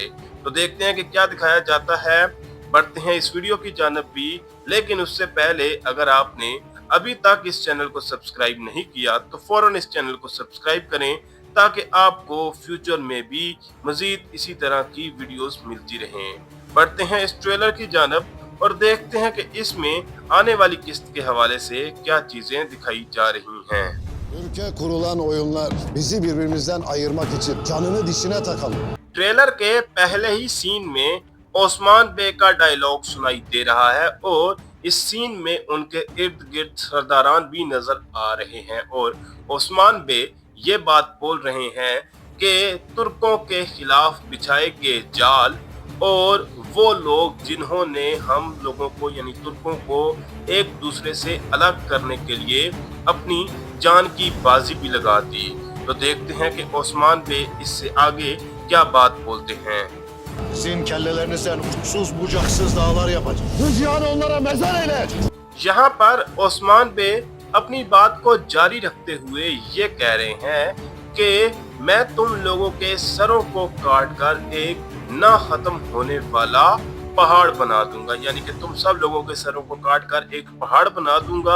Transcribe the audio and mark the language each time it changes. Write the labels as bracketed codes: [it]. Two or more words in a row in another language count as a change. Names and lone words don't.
[ur] تو دیکھتے ہیں کہ کیا دکھایا جاتا ہے۔ بڑھتے ہیں اس ویڈیو کی جانب بھی، لیکن اس سے پہلے اگر آپ نے ابھی تک اس چینل کو سبسکرائب نہیں کیا تو فوراً اس چینل کو سبسکرائب کریں، تاکہ آپ کو فیوچر میں بھی مزید اسی طرح کی ویڈیوز ملتی رہیں. بڑھتے ہیں اس ٹریلر کی جانب اور دیکھتے ہیں کہ اس میں آنے والی قسط کے حوالے سے کیا چیزیں دکھائی جا رہی ہیں. [tr] Ülke kurulan oyunlar bizi birbirimizden ayırmak için canını dişine takalım. [ur] ٹریلر کے پہلے ہی سین میں عثمان بے کا ڈائیلاگ سنائی دے رہا ہے اور اس سین میں ان کے ارد گرد سرداران بھی نظر آ رہے ہیں اور عثمان بے یہ بات بول رہے ہیں کہ ترکوں کے خلاف بچھائے گئے جال اور وہ لوگ جنہوں نے ہم لوگوں کو یعنی ترکوں کو ایک دوسرے سے الگ کرنے کے لیے اپنی جان کی بازی بھی لگا دی. تو دیکھتے ہیں کہ عثمان بے اس سے آگے کیا بات بولتے ہیں. [tr] Sizin kellelerinizden uçsuz bucaksız dağlar yapacak. Bu cihan onlara mezar eyle. [ur] یہاں پر عثمان بے اپنی بات کو جاری رکھتے ہوئے یہ کہہ رہے ہیں کہ میں تم لوگوں کے سروں کو کاٹ کر ایک نہ ختم ہونے والا پہاڑ بنا دوں گا، یعنی کہ تم سب لوگوں کے سروں کو کاٹ کر ایک پہاڑ بنا دوں گا.